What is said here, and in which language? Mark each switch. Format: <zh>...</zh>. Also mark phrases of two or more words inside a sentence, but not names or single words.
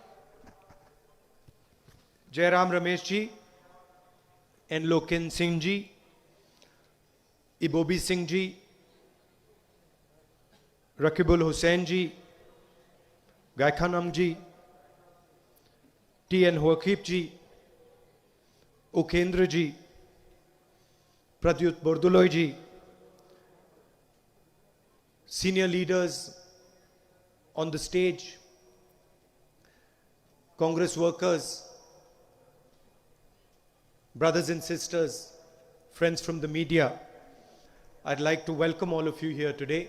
<en>जयराम रमेश जी, एन लोकेन सिंह जी, इबोबी सिंह जी, रकीबुल हुसैन जी, गायखानम जी, टी एन वकीफ जी, उकेंद्र जी, प्रद्युत बोरदुलोई जी, senior leaders on the stage, Congress workers, brothers and sisters, friends from the media, I'd like to welcome all of you here today.</en>